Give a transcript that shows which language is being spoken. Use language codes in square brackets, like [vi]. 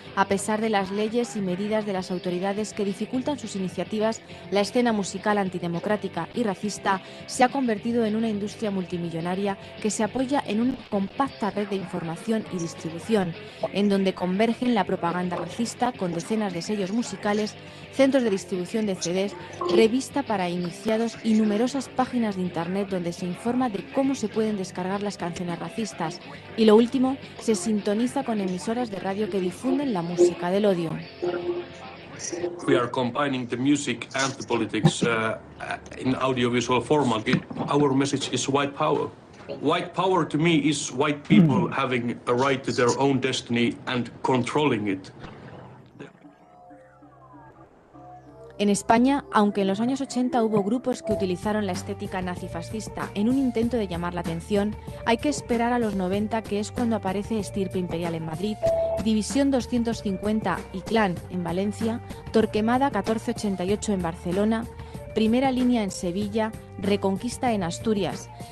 [es] A pesar de las leyes y medidas de las autoridades que dificultan sus iniciativas, la escena musical antidemocrática y racista se ha convertido en una industria multimillonaria que se apoya en una compacta red de información y distribución, en donde convergen la propaganda racista con decenas de sellos musicales, centros de distribución de CDs, revista para iniciados y numerosas páginas de Internet donde se informa de cómo se pueden descargar las canciones racistas. Y lo último, se sintoniza con emisoras de radio que difunden la música del odio. [en] We are combining the music and the politics in audiovisual format. Our message is white power. White power to me is white people having a right to their own destiny and controlling it. [es] En España, aunque en los años 80 hubo grupos que utilizaron la estética nazifascista en un intento de llamar la atención, hay que esperar a los 90, que es cuando aparece Estirpe Imperial en Madrid, División 250 y Clan en Valencia, Torquemada 1488 en Barcelona, Primera Línea en Sevilla, Reconquista en Asturias.